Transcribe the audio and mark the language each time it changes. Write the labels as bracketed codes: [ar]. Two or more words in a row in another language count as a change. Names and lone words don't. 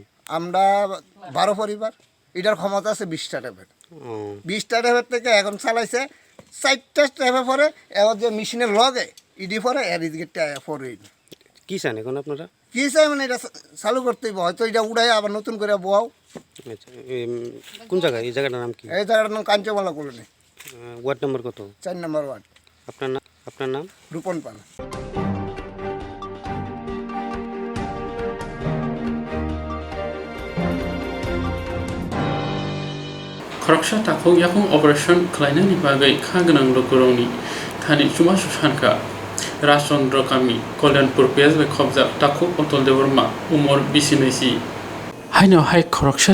[bn] আমরা 12 পরিবার এটার ক্ষমতা আছে 20টা ট্যাপের 20টা ট্যাপের থেকে এখন চালাইছে 4টা ট্যাপে পরে এবার যে মেশিনের লগে ইডি পরে এর এদিকে পরে কি চান এখন আপনারা কি চাই মানে এটা চালু করতেই হয়তো এটা উড়াই আবার নতুন করে বোয়াও আচ্ছা কোন জায়গা এই জায়গাটার নাম কি এই জায়গাটার নাম কাঞ্চনমালা কলোনি ওয়ার্ড নম্বর কত 4 নম্বর ওয়ার্ড আপনার নাম রূপন পাল [trp] khoroksa takho yakung operation khlainani bagai khaganang lokurongni thani chuma susanka Rajchandra Kami Kolyanpur PSB khobja takho otol deborma umor 29 haino hai khoroksa